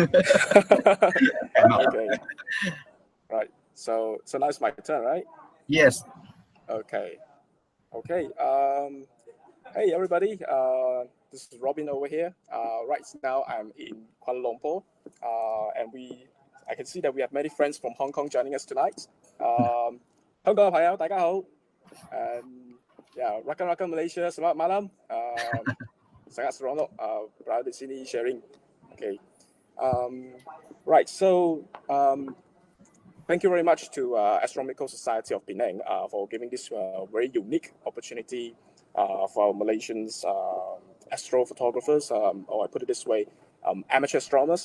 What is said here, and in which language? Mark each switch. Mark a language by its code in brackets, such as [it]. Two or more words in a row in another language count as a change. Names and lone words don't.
[en] Okay. Right. So now it's my turn, right? Yes. Okay. Okay. Hey everybody. This is Robin over here. Right now I'm in Kuala Lumpur, and I can see that we have many friends from Hong Kong joining us tonight. [yue] 香港嘅朋友大家好。 [ms] Rakan Malaysia, selamat malam. Sangat seronok berada di sini sharing. [en] Okay. Right. So thank you very much to Astronomical Society of Penang for giving this very unique opportunity for Malaysians astrophotographers, or I put it this way, amateur astronomers.